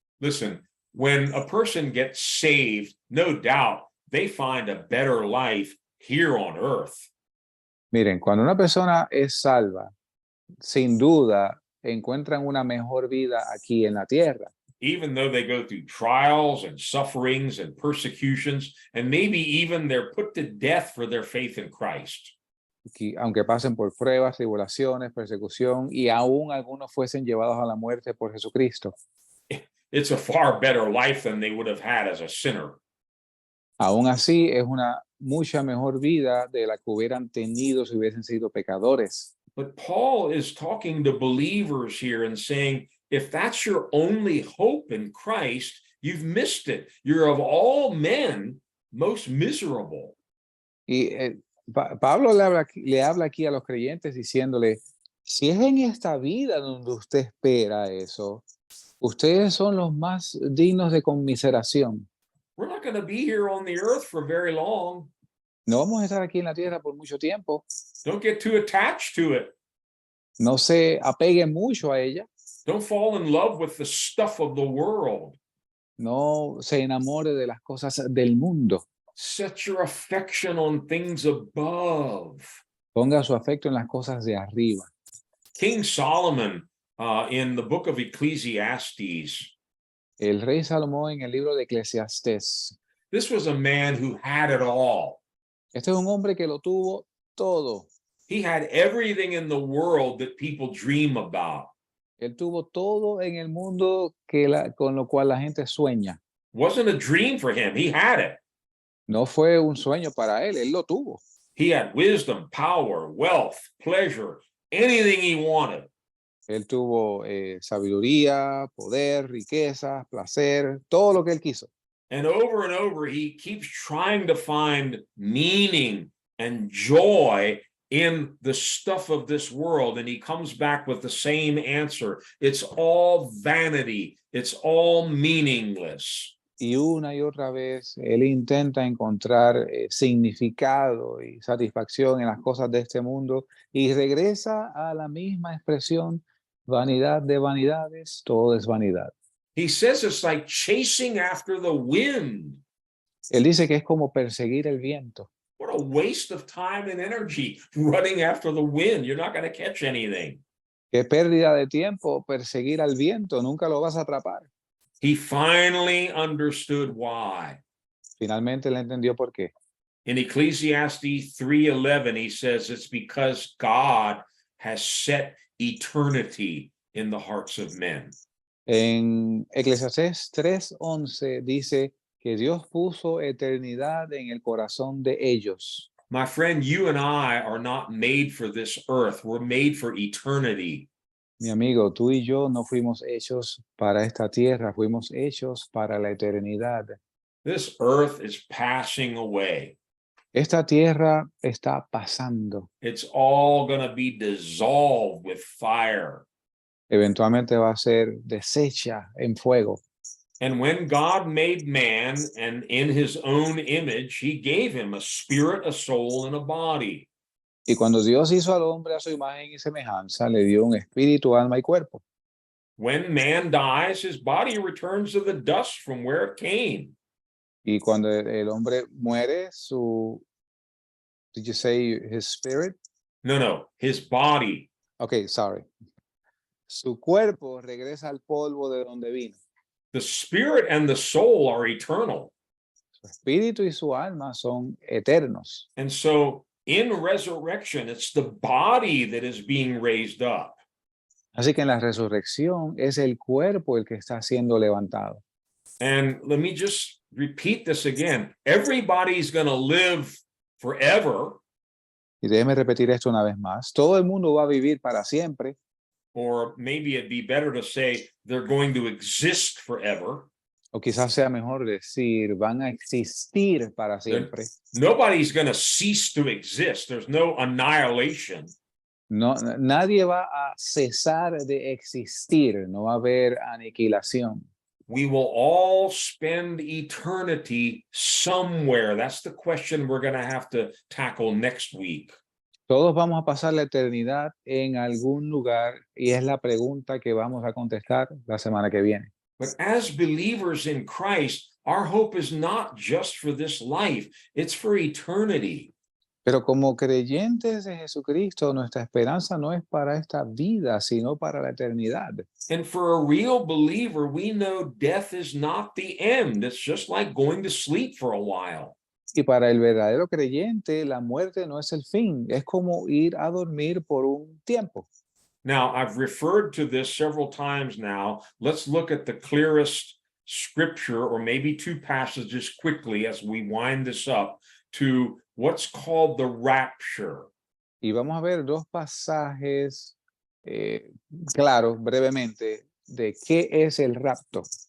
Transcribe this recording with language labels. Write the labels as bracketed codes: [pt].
[en] Listen, when a person gets saved, no doubt they find a better life here on earth. [es] Miren, cuando una persona es salva, sin duda encuentran una mejor vida aquí en la tierra. [en] Even though they go through trials and sufferings and persecutions, and maybe even they're put to death for their faith in Christ. [es] Aunque pasen por pruebas, tribulaciones, persecución y aún algunos fuesen llevados a la muerte por Jesucristo. [en] It's a far better life than they would have had as a sinner. [es] Aún así, es una mucha mejor vida de la que hubieran tenido si hubiesen sido pecadores. [en] But Paul is talking to believers here and saying, if that's your only hope in Christ, you've missed it. You're of all men most miserable. [es] Y Pablo le habla aquí a los creyentes diciéndole, si es en esta vida donde usted espera eso, ustedes son los más dignos de conmiseración. [en] We're not going to be here on the earth for very long. [es] No vamos a estar aquí en la tierra por mucho tiempo. [en] Don't get too attached to it. [es] No se apeguen mucho a ella. [en] Don't fall in love with the stuff of the world. [es] No se enamore de las cosas del mundo. [en] Set your affection on things above. [es] Ponga su afecto en las cosas de arriba. [en] King Solomon, in the book of Ecclesiastes, [es] El rey Salomón en el libro de Eclesiastés. [en] this was a man who had it all. [es] Este es un hombre que lo tuvo todo. [en] He had everything in the world that people dream about. [es] Él tuvo todo en el mundo con lo cual la gente sueña. [en] Wasn't a dream for him. He had it. [es] No fue un sueño para él lo tuvo. [en] He had wisdom, power, wealth, pleasure, anything he wanted. [es] Él tuvo sabiduría, poder, riqueza, placer, todo lo que él quiso. [en] And over, he keeps trying to find meaning and joy in the stuff of this world. And he comes back with the same answer. It's all vanity. It's all meaningless. [es] Y una y otra vez él intenta encontrar significado y satisfacción en las cosas de este mundo y regresa a la misma expresión, vanidad de vanidades, todo es vanidad. [en] He says it's like chasing after the wind. [es] Él dice que es como perseguir el viento. [en] What a waste of time and energy running after the wind. You're not going to catch anything. [es] Qué pérdida de tiempo perseguir al viento, nunca lo vas a atrapar. [en] He finally understood why. [es] Finalmente él entendió por qué. [en] In Ecclesiastes 3:11, he says it's because God has set eternity in the hearts of men. [es] En Eclesiastés 3:11 dice que Dios puso eternidad en el corazón de ellos. [en] My friend, you and I are not made for this earth. We're made for eternity. [es] Mi amigo, tú y yo no fuimos hechos para esta tierra, fuimos hechos para la eternidad. [en] This earth is passing away. [es] Esta tierra está pasando. [en] It's all going to be dissolved with fire. [es] Eventualmente va a ser deshecha en fuego. [en] And when God made man and in his own image, he gave him a spirit, a soul, and a body. [es] Y cuando Dios hizo al hombre a su imagen y semejanza, le dio un espíritu, alma y cuerpo. [en] When man dies, his body returns to the dust from where it came. [es] Y cuando el hombre muere, [en] did you say his spirit? No, his body. Okay, sorry. [es] Su cuerpo regresa al polvo de donde vino. [en] The spirit and the soul are eternal. [es] Su espíritu y su alma son eternos. [en] And so in resurrection, it's the body that is being raised up. [es] Así que en la resurrección es el cuerpo el que está siendo levantado. [en] And let me just repeat this again. Everybody's going to live forever. [es] Y déjeme repetir esto una vez más. Todo el mundo va a vivir para siempre. [en] Or maybe it'd be better to say they're going to exist forever. [es] O quizás sea mejor decir, van a existir para siempre. [en] Nobody's going to cease to exist. There's no annihilation. [es] No, nadie va a cesar de existir. No va a haber aniquilación. [en] We will all spend eternity somewhere. That's the question we're going to have to tackle next week. [es] Todos vamos a pasar la eternidad en algún lugar y es la pregunta que vamos a contestar la semana que viene. [en] But as believers in Christ, our hope is not just for this life, it's for eternity. [es] Pero como creyentes de Jesucristo, nuestra esperanza no es para esta vida, sino para la eternidad. [en] And for a real believer, we know death is not the end. It's just like going to sleep for a while. [es] Y para el verdadero creyente, la muerte no es el fin, es como ir a dormir por un tiempo. [en] Now, I've referred to this several times now. Let's look at the clearest scripture, or maybe two passages quickly as we wind this up, to what's called the rapture. [es] Y vamos a ver dos pasajes claros, brevemente, de qué es el rapto.